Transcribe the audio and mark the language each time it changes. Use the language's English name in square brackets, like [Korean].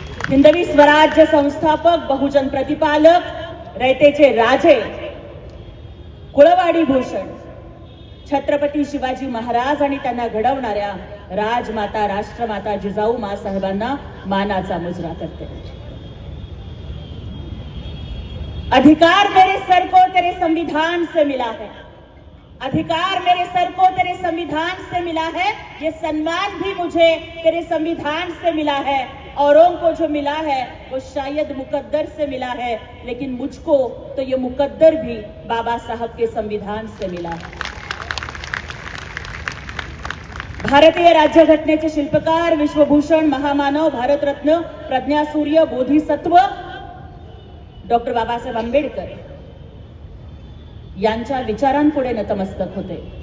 [Marathi] हिंदवी स्वराज्य संस्थापक, बहुजन प्रतिपालक, रयतेचे राजे, कुळवाडी भूषण छत्रपती शिवाजी महाराज आणि त्यांना घडवणाऱ्या राजमाता राष्ट्रमाता जिजाऊ मासाहेबांना मानाचा मुजरा करते. [Hindi] अधिकार मेरे सर को तेरे संविधान से मिला है, अधिकार मेरे सर को तेरे संविधान से मिला है, ये सम्मान भी मुझे तेरे संविधान से मिला है. औरों को जो मिला है वो शायद मुकद्दर से मिला है, लेकिन मुझको तो ये मुकद्दर भी बाबा साहब के संविधान से मिला है. [Marathi] भारतीय राज्यघटनेचे शिल्पकार, विश्वभूषण, महामानव, भारतरत्न, प्रज्ञासूर्य, बोधिसत्व डॉक्टर बाबासाहेब आंबेडकर यांच्या विचारांपुढे नतमस्तक होते.